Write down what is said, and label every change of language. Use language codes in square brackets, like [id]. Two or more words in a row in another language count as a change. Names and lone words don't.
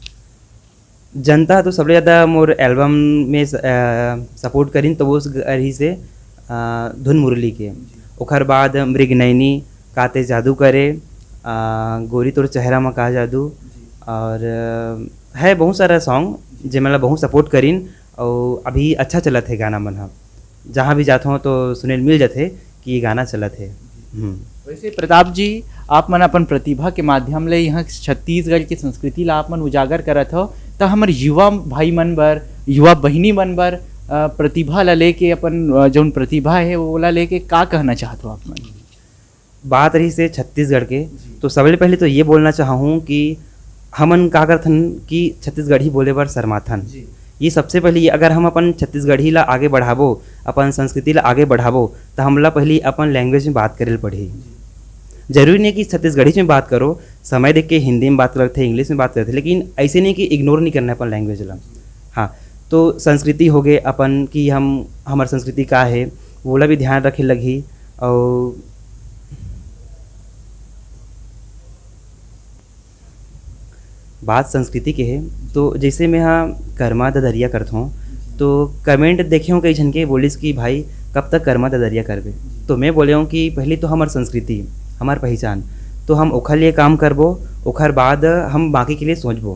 [hne] जनता तो सबसे ज़्यादा मोर एल्बम में सपोर्ट करीन तो वो रही से धुन मुरली के, ओखर बाद मृगनयनी, काते जादू करे, गोरी तोर चेहरा में का जादू, और है बहुत सारा सॉन्ग जो मतलब बहुत सपोर्ट करीन और अभी अच्छा चलत है गाना मन, जहाँ भी जाता हूँ तो सुने मिल जाते कि ये गाना चलत है। वैसे प्रताप जी आप मन अपन प्रतिभा के माध्यम ले यहाँ छत्तीसगढ़ की संस्कृति ला आप मन उजागर करत हो, तो हमार युवा भाई मन बर, युवा बहिनी मन बर प्रतिभा ला लेके अपन जो प्रतिभा है वो ला लेके का कहना चाहते हो आप मन? बात रही से छत्तीसगढ़ के, तो सबसे पहले तो ये बोलना चाहूँ कि हमन का करथन कि छत्तीसगढ़ी बोले बर शर्माथन। ये सबसे पहले अगर हम अपन छत्तीसगढ़ी ला आगे बढ़ाबो, अपन संस्कृति ला आगे बढ़ाबो, तो हमला पहले अपन लैंग्वेज में बात करे पड़ी। जरूरी नहीं कि छत्तीसगढ़ी में बात करो, समय देख के हिंदी में बात करते, इंग्लिश में बात करते, लेकिन ऐसे नहीं कि इग्नोर नहीं करना है अपन लैंग्वेज ला। हाँ, तो संस्कृति हो गए अपन कि हम हमार संस्कृति का है वो ला भी ध्यान रखे लगी। और बात संस्कृति के है तो जैसे मैं यहाँ कर्मा ददरिया करता हूँ, तो कमेंट देखे हूँ कई जन के बोलिस कि भाई कब तक कर्मा ददरिया करबे, तो मैं बोले हूँ कि पहले तो हमार संस्कृति हमार पहचान, तो हम ओखर लिए काम करबो, ओखर बाद हम बाकी के लिए सोचबो।